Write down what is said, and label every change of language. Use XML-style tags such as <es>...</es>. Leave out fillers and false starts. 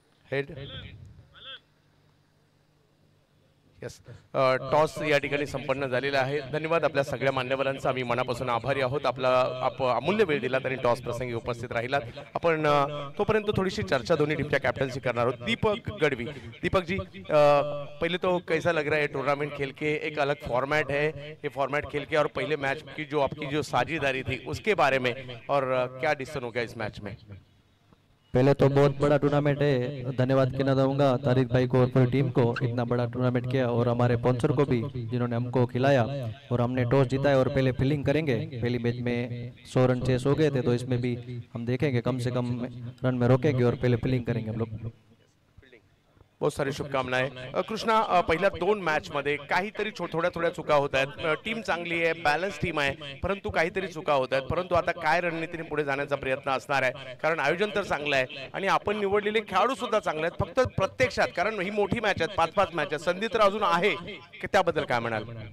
<mr>Head yes, toss या ठिकाणी संपन्न झालेला आहे. धन्यवाद आपल्या सगळ्या मान्यवरांचा, आम्ही मनापासून आभारी आहोत. अमूल्य वेळ दिलात आणि टॉस प्रसंगी उपस्थित राहिलात. आपण तोपर्यंत थोडीशी चर्चा दोन्ही टीमच्या कॅप्टन्सी करणार आहोत.</mr> <hi>दीपक गढ़वी, दीपक जी पहले तो कैसा लग रहा है टूर्नामेंट खेल के? एक अलग फॉर्मेट है ये फॉर्मेट खेल के, और पहले मैच की जो आपकी जो साझेदारी थी उसके बारे में, और क्या डिसीजन हो गया इस मैच में? पहले तो बहुत बड़ा टूर्नामेंट है, धन्यवाद कहना चाहूँगा तारिक भाई को और पूरी टीम को, इतना बड़ा टूर्नामेंट किया, और हमारे स्पॉन्सर को भी जिन्होंने हमको खिलाया, और हमने टॉस जीता है और पहले फील्डिंग करेंगे. पहली मैच में 100 रन चेस हो गए थे, तो इसमें भी हम देखेंगे कम से कम रन में रोकेंगे और पहले फील्डिंग करेंगे हम लोग. बहुत सारी शुभकामनाएं.</hi> <mr>कृष्णा, पहिल्या 2 मॅच मध्ये काहीतरी थोड्या चुका होत आहेत. टीम चांगली आहे, बॅलन्स टीम आहे, परंतु काहीतरी चुका होत आहेत. परंतु आता काय रणनीतीने पुढे जाण्याचा प्रयत्न असणार आहे, कारण आयोजन तर चांगलं आहे आणि आपण निवडलेले खेळाडू सुद्धा चांगले आहेत. फक्त प्रत्यक्षात, कारण ही मोठी मॅच आहेत, 5-5 मॅच आहेत, संधी तर अजून आहे, की त्याबद्दल काय म्हणाल?</mr>